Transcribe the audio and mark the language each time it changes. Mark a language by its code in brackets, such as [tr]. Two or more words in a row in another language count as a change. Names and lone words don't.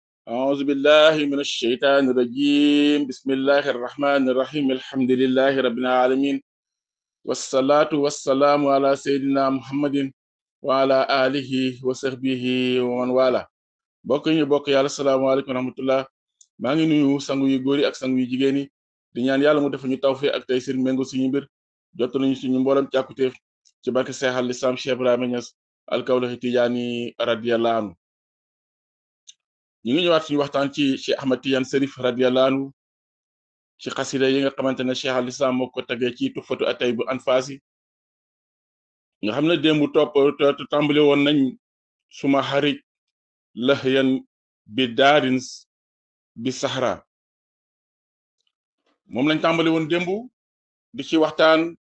[ar] أعوذ بالله من الشيطان الرجيم بسم الله الرحمن الرحيم الحمد لله رب العالمين والصلاة والسلام على سيدنا محمد وعلى آله وصحبه ومن والاه [wo] bokk ñu bokk yàlla salaamaaleykum [ar] ورحمة الله [wo] maa ngi nuyu sangu yu góor yi ak sangu yu jigéen yi di ñaan yàlla mu def ñu tawfiq ak tey seen méngo suñu mbir jot nañu suñu mboolem càkkutéef ci barke Seexal Lislaam Cheikh Ibrahima Niass alkawlaxi Tijaani [ar] رضي الله عنه [wo] ñu ngi ñëwaat suñu waxtaan ci Cheikh Ahmad Tidiane Cherif [ar] رضي الله عنه [wo] ci xasida yi nga xamante ne Cheikh al Islam moo ko tagee ci Tuhfatu Ataybu Anfaasi nga xam ne démb tàmbali woon nañ suma xarit lahyan bi daarin bi sahra moom lañ tàmbali woon démb di ci waxtaan